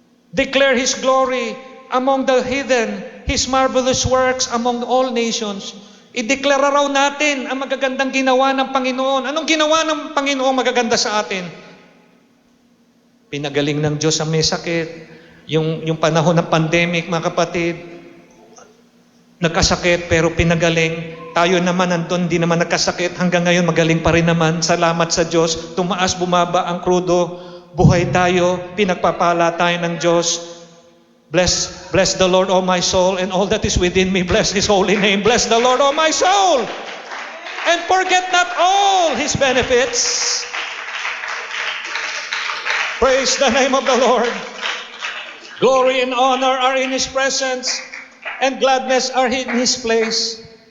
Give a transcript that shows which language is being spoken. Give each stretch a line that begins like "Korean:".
English: Declare His glory among the heathen, His marvelous works among all nations.
Filipino: I-deklara raw natin ang magagandang ginawa ng Panginoon. Anong ginawa ng Panginoon magaganda sa atin? Pinagaling ng Diyos ang may sakit. Yung panahon ng pandemic, mga kapatid, nagkasakit pero pinagaling. Tayo naman nandun, di naman nagkasakit. Hanggang ngayon magaling pa rin naman. Salamat sa Diyos. Tumaas, bumaba ang krudo. Buhay tayo, pinagpapala tayo ng Diyos.
English: Bless the Lord, O my soul, and all that is within me. Bless His holy name. Bless the Lord, O my soul. And forget not all His benefits. Praise the name of the Lord. Glory and honor are in His presence, and gladness are in His place.